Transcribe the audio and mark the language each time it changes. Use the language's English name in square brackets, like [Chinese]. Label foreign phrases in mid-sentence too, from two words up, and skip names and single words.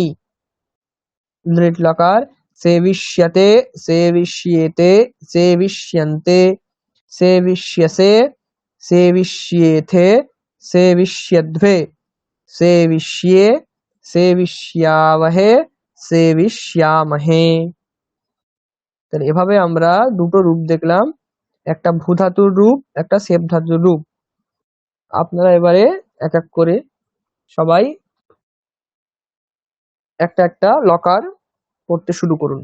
[Sanskrit] लृट लकार सेविष्यते सेविष्येते सेविष्यन्ते सेविष्यसे सेविष्येथे सेविष्यध्वे सेविष्ये सेविष्यावहे সেবিষ্যামহে। [Bangla] তাহলে এভাবে আমরা দুটো রূপ দেখলাম, একটা ভূ ধাতুর রূপ, একটা সেব ধাতুর রূপ। আপনারা এবারে এক এক করে সবাই একটা একটা লকার পড়তে শুরু করুন।